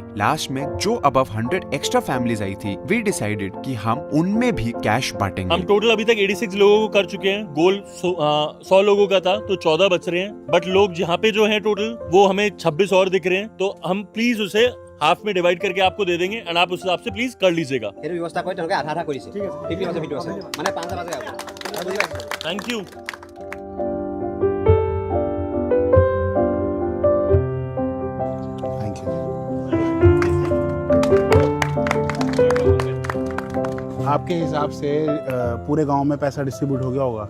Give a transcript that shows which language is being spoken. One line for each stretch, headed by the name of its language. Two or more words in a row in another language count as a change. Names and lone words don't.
Hindi: लास्ट में जो
English: above 100 extra families
Hindi: आई थी,
English: we decided
Hindi: कि हम उनमें भी कैश बांटेंगे। हम टोटल अभी तक 86 लोगों को कर चुके हैं। गोल 100 लोगों का था तो 14 बच रहे हैं, बट लोग यहाँ पे जो है टोटल वो हमें 26 और दिख रहे हैं। तो हम प्लीज उसे हाफ में डिवाइड करके आपको दे देंगे एंड आप उस हिसाब से प्लीज कर लीजिएगा।
Assamese: व्यवस्था কৰি তেওঁলোকে আধা আধা কৰিছে। ঠিক আছে। 50% মানে 5,000
English: Thank you.
Hindi: आपके हिसाब से पूरे गांव में पैसा डिस्ट्रीब्यूट हो गया होगा?